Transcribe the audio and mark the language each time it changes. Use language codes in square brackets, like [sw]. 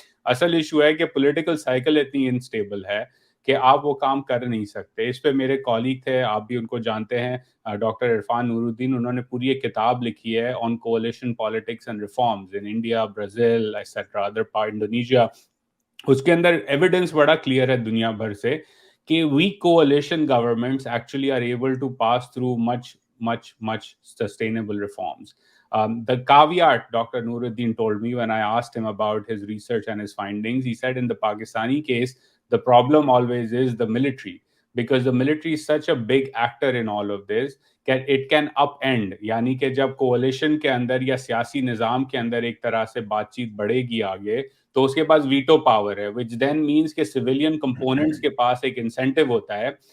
[ur] اصل ایشو ہے کہ پولیٹیکل سائیکل اتنی انسٹیبل ہے کہ آپ وہ کام کر نہیں سکتے. اس پہ میرے کالیگ تھے, آپ بھی ان کو جانتے ہیں, ڈاکٹر عرفان نور الدین, انہوں نے پوری ایک کتاب لکھی ہے آن coalition politics and reforms in India, Brazil et cetera other part, Indonesia. اس کے اندر ایویڈنس بڑا کلیئر ہے دنیا بھر سے کہ [en] weak coalition governments actually are able to pass through much sustainable reforms. The caveat Dr. Nuruddin told me when I asked him about his research and his findings, he said in the Pakistani case, the problem always is the military, because the military is such a big actor in all of this that it can upend, [ur] یعنی کہ جب coalition کے اندر یا سیاسی نظام کے اندر ایک طرح سے بات چیت بڑھے گی آگے, تو اس کے پاس ویٹو پاور ہے, [en] which then means [ur] کہ سویلین کمپوننٹس کے پاس ایک انسینٹیو ہوتا ہے